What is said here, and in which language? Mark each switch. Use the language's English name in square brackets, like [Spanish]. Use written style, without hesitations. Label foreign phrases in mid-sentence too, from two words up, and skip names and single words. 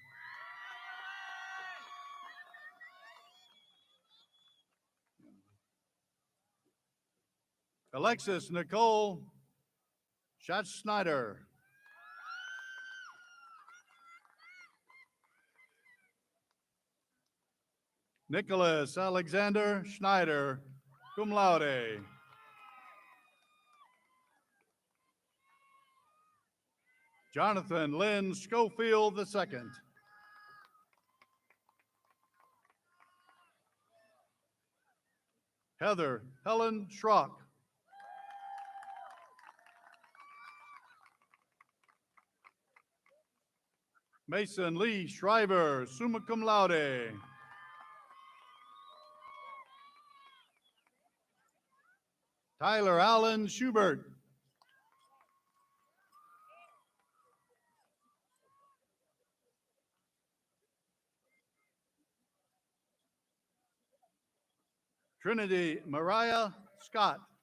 [English] Alexis Nicole Schatz-Schneider. Nicholas Alexander Schneider, [Latin] cum laude. [English] Jonathan Lynn Schofield II. Heather Helen Schrock. Mason Lee Shriver, [Latin] summa cum laude. [English] Tyler Allen Schubert. Trinity Mariah Scott.